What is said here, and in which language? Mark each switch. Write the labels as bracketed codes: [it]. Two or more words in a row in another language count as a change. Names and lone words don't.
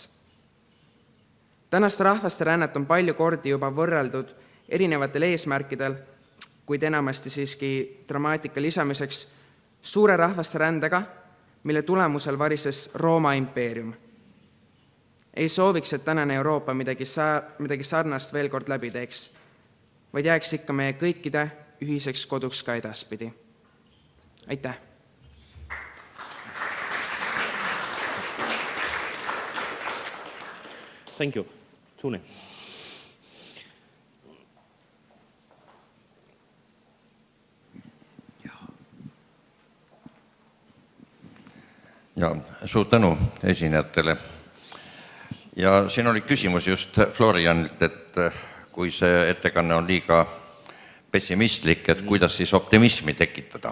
[et] Tänast rahvaste rännet on palju kordi juba võrreldud erinevatel eesmärkidel, kuid enamasti siiski dramaatika lisamiseks suure rahvaste rändega, mille tulemusel varises Rooma impeerium. Ei sooviks, et tänane Euroopa midagi sarnast veel kord läbi teeks, vaid jääks ikka meie kõikide ühiseks koduks ka edaspidi. Aitäh! [en] Thank you. Tune. [et] Ja suur tänu esinejatele. Ja siin oli küsimus just Florianilt, et kui see ettekanne on liiga pessimistlik, et kuidas siis optimismi tekitada.